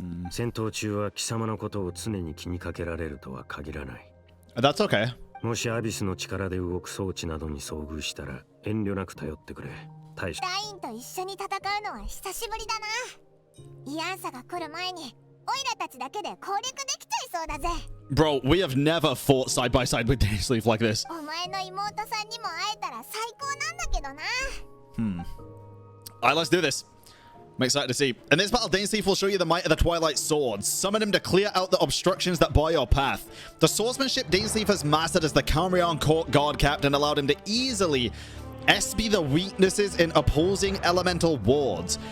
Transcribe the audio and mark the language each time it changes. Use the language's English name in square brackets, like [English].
[Japanese] 戦闘中は貴様のことを常に気にかけられるとは限らない。 [English] That's okay. [Japanese] もしアビスの力で動く装置などに遭遇したら遠慮なく頼ってくれ。大しダインと一緒に戦うのは久しぶりだな。イアンサが来る前にオイラたちだけで攻略できちゃいそうだぜ。 [English] Bro, we have never fought side by side with Direidyth like this. [Japanese] お前の妹さんにも会えたら最高なんだけどな。 [English] Alright, let's do this. I'm excited to see. In this battle, Direidyth will show you the might of the Twilight Swords. Summon him to clear out the obstructions that bar your path. The swordsmanship Direidyth has mastered as the Calmrion Court Guard Captain allowed him to easily SB the weaknesses in opposing elemental wards.